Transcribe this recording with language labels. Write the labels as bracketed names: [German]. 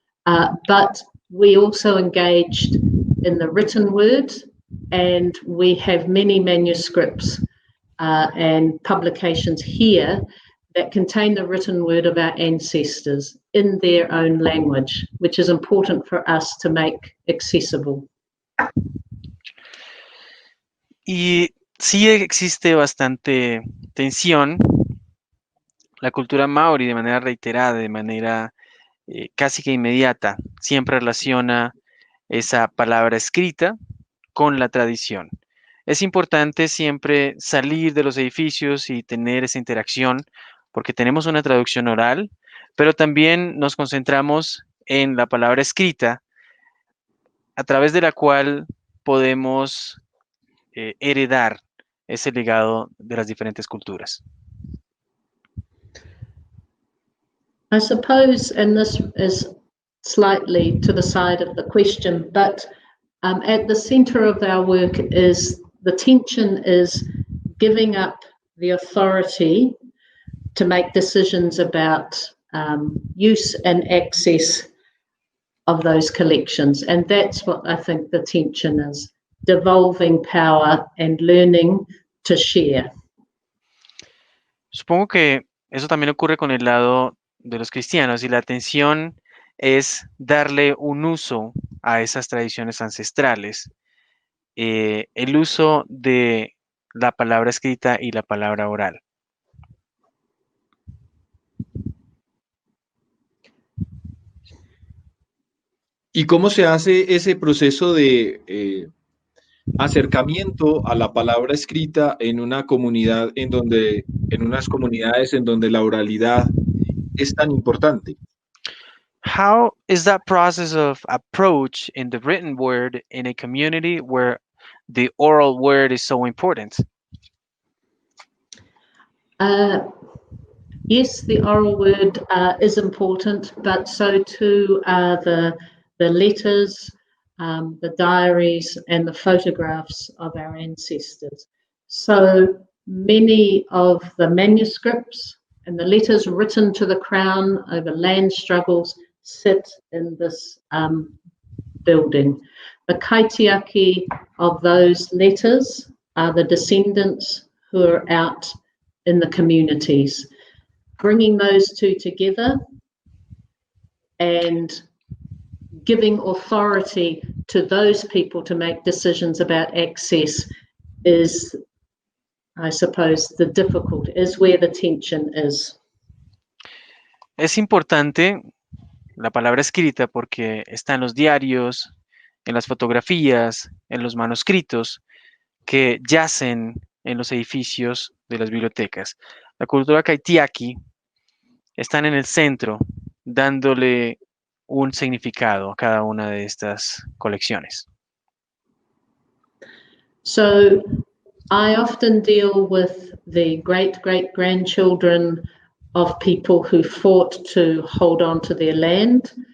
[English] But we also engaged in the written word, and we have many manuscripts and publications here that contain the written word of our ancestors in their own language, which is important for us to make accessible. [Spanish] Y sí existe bastante tensión. La cultura maori, de manera reiterada, de manera casi que inmediata, siempre relaciona esa palabra escrita con la tradición. Es importante siempre salir de los edificios y tener esa interacción, porque tenemos una traducción oral, pero también nos concentramos en la palabra escrita, a través de la cual podemos heredar ese legado de las diferentes culturas. [English] I suppose, and this is slightly to the side of the question, but at the centre of our work is the tension is giving up the authority to make decisions about use and access of those collections. And that's what I think the tension is, devolving power and learning to share. [Spanish] Supongo que eso también ocurre con el lado de los cristianos, y la tensión es darle un uso a esas tradiciones ancestrales, el uso de la palabra escrita y la palabra oral. ¿Y cómo se hace ese proceso de acercamiento a la palabra escrita en una comunidad en unas comunidades en donde la oralidad es tan importante? [English] How is that process of approach in the written word in a community where the oral word is so important? Yes, the oral word is important, but so too are the letters, the diaries, and the photographs of our ancestors. So many of the manuscripts and the letters written to the crown over land struggles sit in this building. The kaitiaki of those letters are the descendants who are out in the communities. Bringing those two together and giving authority to those people to make decisions about access is, I suppose, the difficulty, is where the tension is. [Spanish] Es importante la palabra escrita porque está en los diarios, en las fotografías, en los manuscritos que yacen en los edificios de las bibliotecas. La cultura kaitiaki están en el centro, dándole un significado a cada una de estas colecciones. [English] So I often deal with the great-great-grandchildren of people who fought to hold on to their land.